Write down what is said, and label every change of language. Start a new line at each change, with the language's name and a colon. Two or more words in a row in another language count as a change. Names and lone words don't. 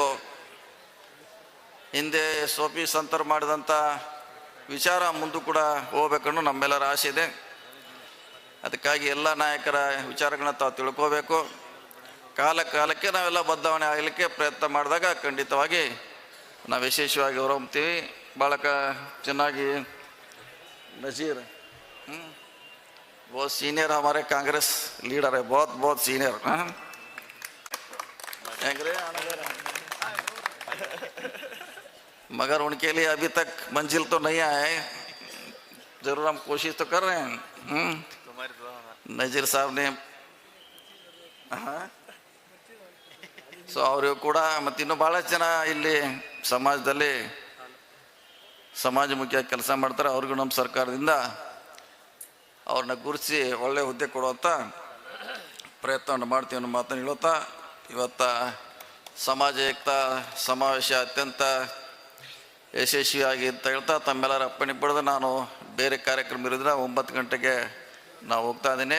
Kannada: ಹಿಂದೆ ಸೋಫಿ ಸಂತರು ಮಾಡಿದಂಥ ವಿಚಾರ ಮುಂದೂ ಕೂಡ ಹೋಗ್ಬೇಕನ್ನೋ ನಮ್ಮೆಲ್ಲರ ಆಸೆ ಇದೆ. ಅದಕ್ಕಾಗಿ ಎಲ್ಲ ನಾಯಕರ ವಿಚಾರಗಳನ್ನ ತಾವು ತಿಳ್ಕೋಬೇಕು. ಕಾಲಕ್ಕೆ ನಾವೆಲ್ಲ ಬದಲಾವಣೆ ಆಗಲಿಕ್ಕೆ ಪ್ರಯತ್ನ ಮಾಡಿದಾಗ ಖಂಡಿತವಾಗಿ ನಾವು ಯಶಸ್ವಿಯಾಗಿ ಹೊರಹೊಮ್ತೀವಿ. ಭಾಳ ಚೆನ್ನಾಗಿ
Hindi: नज़ीर बहुत सीनियर हमारे कांग्रेस लीडर है, बहुत बहुत सीनियर. मगर उनके लिए अभी तक मंजिल तो नहीं आया है. जरूर हम कोशिश तो कर रहे हैं. नज़ीर साहब ने
Kannada: ಸೊ ಅವರು ಕೂಡ ಮತ್ತು ಇನ್ನೂ ಭಾಳಷ್ಟು ಜನ ಇಲ್ಲಿ ಸಮಾಜದಲ್ಲಿ ಸಮಾಜಮುಖಿಯಾಗಿ ಕೆಲಸ ಮಾಡ್ತಾರೆ. ಅವ್ರಿಗೂ ನಮ್ಮ ಸರ್ಕಾರದಿಂದ ಅವ್ರನ್ನ ಗುರುತಿಸಿ ಒಳ್ಳೆಯ ಹುದ್ದೆ ಕೊಡುವಂಥ ಪ್ರಯತ್ನವನ್ನು ಮಾಡ್ತೀವಿ ಅನ್ನೋ ಮಾತನ್ನು ಹೇಳುತ್ತಾ, ಇವತ್ತು ಸಮಾಜ ಏಕತಾ ಸಮಾವೇಶ ಅತ್ಯಂತ ಯಶಸ್ವಿಯಾಗಿ ಅಂತ ಹೇಳ್ತಾ ತಮ್ಮೆಲ್ಲರ ಅಪ್ಪಣೆ ಪಡೆದು ನಾನು ಬೇರೆ ಕಾರ್ಯಕ್ರಮ ಇರೋದ್ರೆ 9 ಗಂಟೆಗೆ ನಾವು ಹೋಗ್ತಾ ಇದ್ದೀನಿ.